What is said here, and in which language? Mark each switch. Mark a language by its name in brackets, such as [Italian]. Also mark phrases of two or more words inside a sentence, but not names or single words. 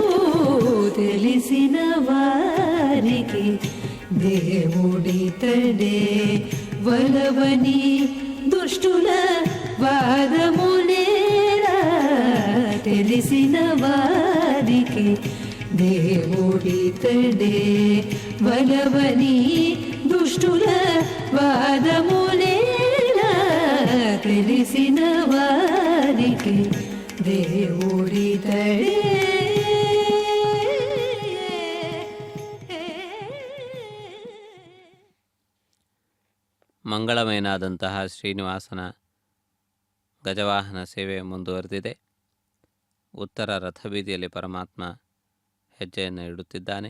[Telugu] తెలిసిన వారికి దేవుడితడే వలవని దుష్టుల వాదములేలా తెలిసిన వారికి దేవుడితడే వలవని దుష్టుల వాదములేలా తెలిసిన వారికి దేవుడితడే. [Kannada] ಮಂಗಳಮಯನಾದಂತಹ ಶ್ರೀನಿವಾಸನ ಗಜವಾಹನ ಸೇವೆ ಮುಂದುವರೆದಿದೆ. ಉತ್ತರ ರಥಬೀದಿಯಲ್ಲಿ ಪರಮಾತ್ಮ ಹೆಜ್ಜೆಯನ್ನು ಇಡುತ್ತಿದ್ದಾನೆ.